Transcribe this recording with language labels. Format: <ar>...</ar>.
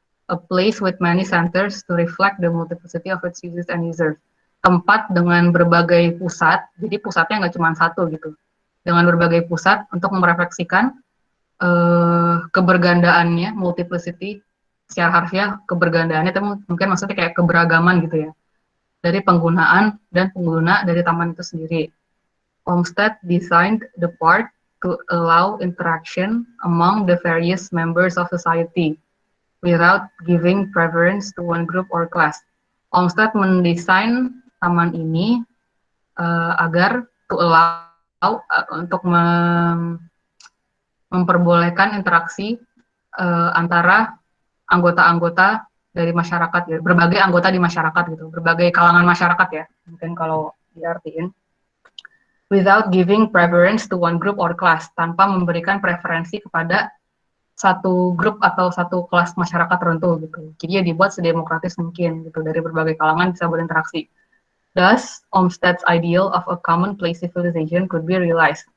<en>A place with many centers to reflect the multiplicity of its users and users.</en> <id>Tempat dengan berbagai pusat, jadi pusatnya nggak cuma satu gitu. Dengan berbagai pusat untuk merefleksikan kebergandaannya, multiplicity, secara harfiah kebergandaannya, tapi mungkin maksudnya kayak keberagaman gitu ya, dari penggunaan dan pengguna dari taman itu sendiri.</id> <en>Olmsted designed the park to allow interaction among the various members of society without giving preference to one group or class.</en> <id>Olmsted mendesain taman ini agar</id> <en>to allow</en> <id>untuk memperbolehkan interaksi antara anggota-anggota dari masyarakat, ya, berbagai anggota di masyarakat gitu, berbagai kalangan masyarakat ya, mungkin kalau diartiin.</id> <en>Without giving preference to one group or class,</en> <id>tanpa memberikan preferensi kepada satu grup atau satu kelas masyarakat tertentu gitu. Jadi ya dibuat sedemokratis mungkin gitu, dari berbagai kalangan bisa berinteraksi.</id> <en>Thus, Olmsted's ideal of a common place civilization could be realized.</en>